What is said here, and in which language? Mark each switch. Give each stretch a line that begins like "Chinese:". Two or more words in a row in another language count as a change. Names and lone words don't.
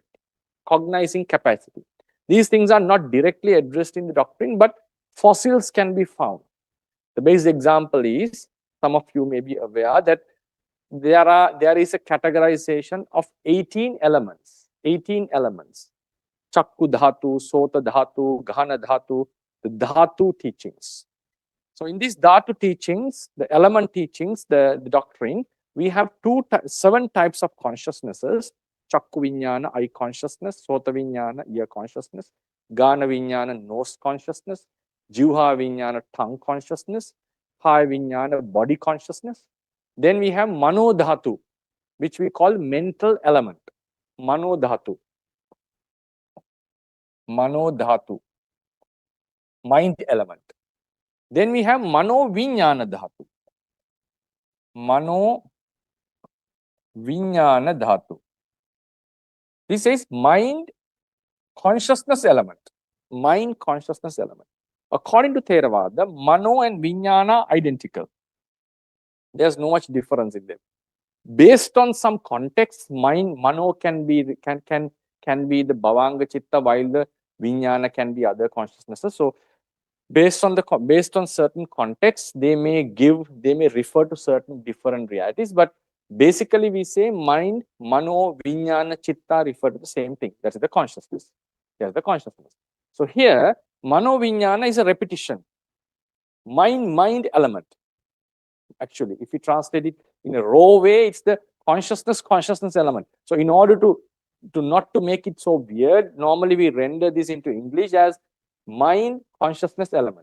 English: Cognizing capacity. These things are not directly addressed in the doctrine, but fossils can be found. The basic example is, some of you may be aware that there is a categorization of 18 elements. 18 elements.
Pali: Chakku dhatu, sota dhatu, ghana dhatu,
English: the dhatu teachings. So in these dhatu teachings, the element teachings, the doctrine, we have 7 types of consciousnesses.
Pali: Chakku vinyana,
English: eye consciousness,
Pali: sota vinyana,
English: ear consciousness,
Pali: ghana vinyana,
English: nose consciousness,
Pali: jivha vinyana,
English: tongue consciousness,
Pali: kaya vinyana,
English: body consciousness. Then we have
Pali: mano dhatu,
English: which we call mental element.
Pali: Mano dhatu. Mano dhatu.
English: Mind element. Then we have
Pali: mano vinyana dhatu. Mano vinyana dhatu.
English: This is mind consciousness element. Mind consciousness element. According to Theravada, mano and vinyana are identical. There's no much difference in them. Based on some context, mano can be the
Pali: bhavanga chitta,
English: while the vinyana can be other consciousnesses. So based on certain contexts, they may refer to certain different realities, but basically we say mind,
Pali: mano, vinyana, chitta
English: refer to the same thing. That's the consciousness. That's the consciousness. So here,
Pali: mano vinyana
English: is a repetition. Mind element. Actually, if you translate it in a raw way, it's the consciousness element. So in order to not to make it so weird, normally we render this into English as mind consciousness element.